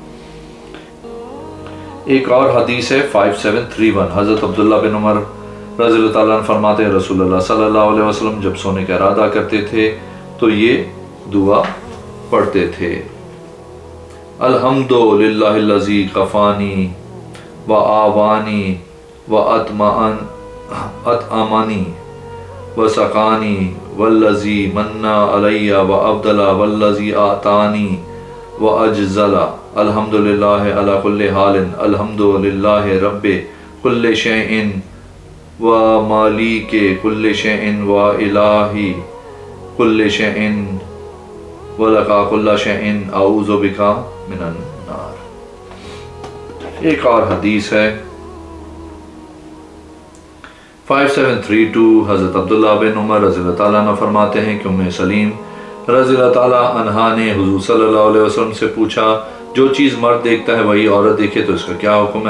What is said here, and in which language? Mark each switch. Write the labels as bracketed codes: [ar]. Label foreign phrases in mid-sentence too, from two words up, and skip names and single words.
[ur] ایک اور حدیث ہے 5731، حضرت عبداللہ بن عمر رضی اللہ تعالیٰ عنہ فرماتے ہیں رسول اللہ صلی اللہ علیہ وسلم جب سونے کا ارادہ کرتے تھے تو یہ دعا پڑھتے تھے، [ar] الحمد للہ الذی کفانی و آوانی و اطعمانی و سقانی والذی من علی و ابدل والذی اعطانی و اجزل الحمد للہ علی کل حال الحمد للہ رب کل شیء و مالک کل شیء و الہ کل شیء وَلَقَا كُلَّ شَيْءٍ أَعُوذُ بِكَ مِنَ النَّارِ۔ [ur] ایک اور حدیث ہے 5732، حضرت عبداللہ بن عمر رضی اللہ تعالیٰ عنہ فرماتے ہیں کہ ام سلیم رضی اللہ تعالیٰ عنہ نے حضور صلی اللہ علیہ وسلم سے پوچھا جو چیز مرد دیکھتا ہے وہی عورت دیکھے تو اس کا کیا حکم ہے؟